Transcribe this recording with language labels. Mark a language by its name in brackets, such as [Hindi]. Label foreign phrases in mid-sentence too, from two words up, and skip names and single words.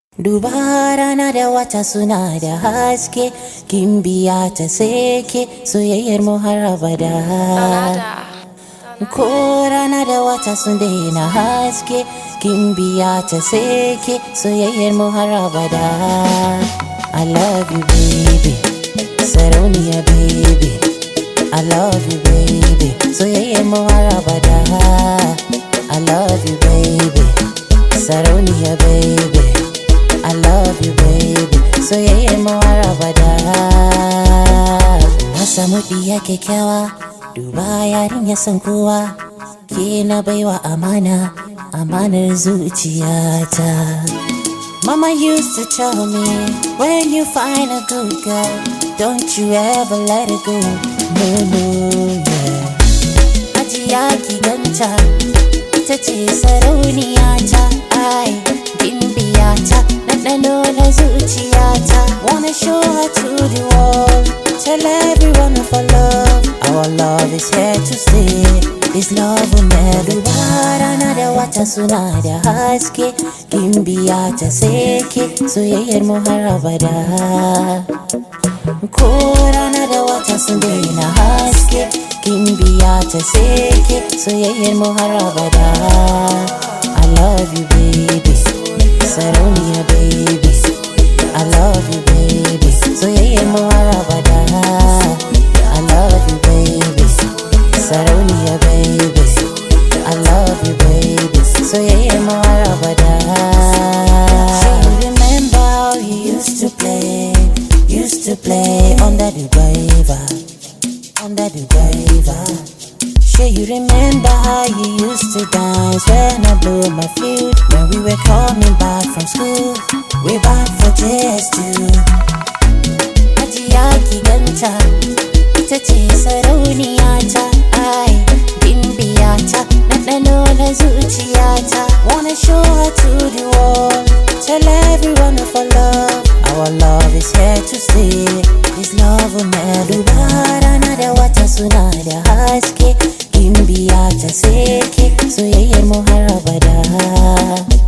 [Hausa] Duba rana da wata suna da haske, kin biya ta seke soyayyar mu har abada. Ko rana da wata sun daina haske, kin biya ta seke soyayyar mu har abada. [English] I love you baby, sarauniya baby. I love you baby, [Hausa] soyayyar mu har abada. [English] I love you baby, sarauniya baby. I love you baby, [Hausa] soyayyar mu har abada. Na samu diya kyakkyawa, duba yarinya san kowa. Ke na baiwa amana, amanar zuciyata. [English] Mama used to tell me, when you find a good girl, don't you ever let it go. No, no, yeah. [Hausa] Ajiya ki ganta, ita ce sarauniyata. Ai, gimbiyata, ɗanɗano na zuciyata. [English] Wanna show her to the world, tell everyone of our love is here to stay. This love will never die. [Hausa] Rana da wata suna da haske, gimbiya ta seke soyayyar mu har abada. Ko rana da wata sun daina haske, gimbiya ta seke soyayyar mu har abada. [English] I love you baby, sarauniya baby. I love you baby, [Hausa] soyayyar mu har abada. [English] I love you baby, sarauniya baby. I love you baby, [Hausa] soyayyar mu har abada. [English] You remember how you used to play under the river, under the river. Sure you remember how you used to dance when I blew my flute, when we were coming back from school, way back for just two. [Hausa] Ajiya ki ganta, ita ce sarauniyata. Ai, gimbiyata, ɗanɗano na zuciyata. [English] Wanna show her to the world, tell everyone of our love is here to stay. This love will never die. [Hausa] Rana da wata suna da haske, gimbiya ta seke soyayyar mu har abada.